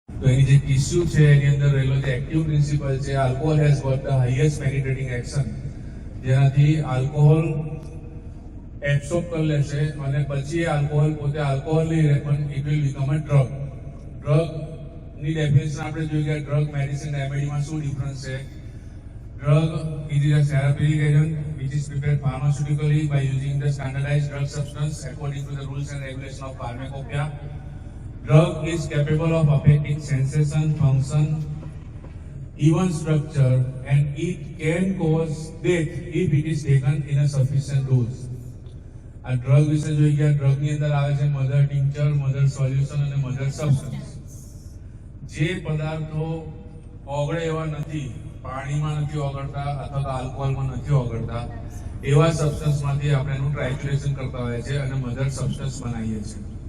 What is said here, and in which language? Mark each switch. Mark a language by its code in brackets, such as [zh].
[gu] તો એની જે ઇસ્યુ છે એની અંદર રહેલો જે એક્ટિવ પ્રિન્સિપલ છે, [en] alcohol has got the highest penetrating action, [gu] જેનાથી આલ્કોહોલ એબ્સોર્બ કરી લેશે અને પછી આલ્કોહોલ પોતે આલ્કોહોલ નહીં રહે પણ [en] It will become a drug. [gu] ડ્રગની definition આપણે જોઈએ કે ડ્રગ, મેડિસિન, રેમેડીમાં શું ડિફરન્સ છે. [en] Drug is a therapeutic agent which is prepared pharmaceutically by using the standardized drug substance according to the rules and regulations of pharmacopoeia. Drug is capable of affecting sensation, function, even structure, and it can cause death if it is taken in a sufficient dose. [gu] આ drug વિશે જોઈએ કે ડ્રગની અંદર આવે છે mother tincture, mother solution અને mother substance. જે પદાર્થો ઓગળે એવા નથી, પાણીમાં નથી ઓગળતા અથવા તો આલ્કોહોલમાં નથી ઓગળતા, એવા સબસ્ટન્સમાંથી આપણે એનું ટ્રાઇક્યુલેશન કરતા હોઈએ છીએ અને મધર સબસ્ટન્સ બનાવીએ છીએ.